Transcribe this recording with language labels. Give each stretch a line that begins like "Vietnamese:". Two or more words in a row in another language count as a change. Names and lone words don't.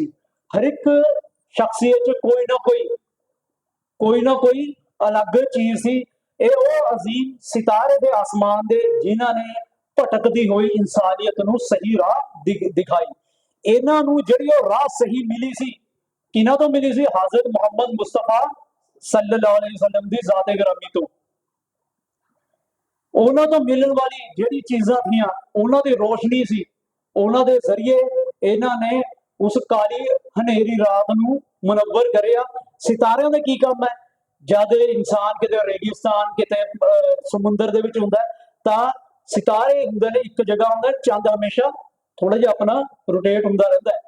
Punjabi: ہر اک شخصیت چ کوئی نہ کوئی الگ چیز سی. یے او عظیم ستارے دے آسمان دے جنہاں نے بھٹکدی ہوئی انسانیت نوں صحیح راہ دکھائی. اِنہاں نوں جیہڑی اوہ راہ صحیح ملی سی، کنہاں توں ملی سی? حضرت محمد مصطفیٰ
Arabic: صلى الله عليه وسلم
Punjabi: دی ذاتِ گرامی توں. اُنہاں توں ملن والی جیہڑی چیزاں تھیاں اُنہاں دی روشنی سی، اُنہاں دے ذریعے اِنہاں نے اس کالی ہنیری رات نوں منور کریا. ستاریاں دا کی کام ہے? جد انسان کتے ریگستان کتے سمندر دے وچ ہوندا تاں ستارے ہوندے نے اک جگہ ہوندا، چند ہمیشہ تھوڑا جیہا اپنا روٹیٹ ہوندا رہندا ہے.